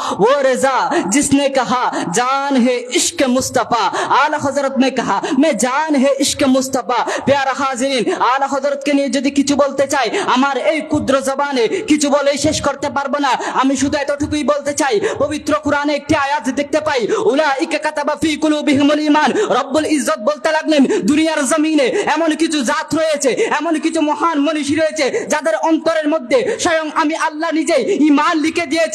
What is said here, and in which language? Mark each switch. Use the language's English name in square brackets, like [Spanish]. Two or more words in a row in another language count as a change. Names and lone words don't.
[Hindi] वो रजा जिसने कहा जान है इश्क मुस्तफा। आला हजरत ने कहा मैं जान है इश्क मुस्तफा। प्यारा हाजिরিন, [Bangla] আলা হযরতকে নিয়ে যদি কিছু বলতে চাই আমার এই ক্ষুদ্র জবানে কিছু বলে শেষ করতে পারবো না। আমি শুধু এতটুকুই বলতে চাই, পবিত্র কোরআনে একটি আয়াত দেখতে পাই, [Arabic] أولئك كتب في قلوبهم الإيمان. [Bangla] রব্বুল ইজ্জত বলতে লাগলেন দুনিয়ার জমিনে এমন কিছু জাত রয়েছে, এমন কিছু মহান মনীষী রয়েছে যাদের অন্তরের মধ্যে স্বয়ং আমি আল্লাহ নিজেই ঈমান লিখে দিয়েছি।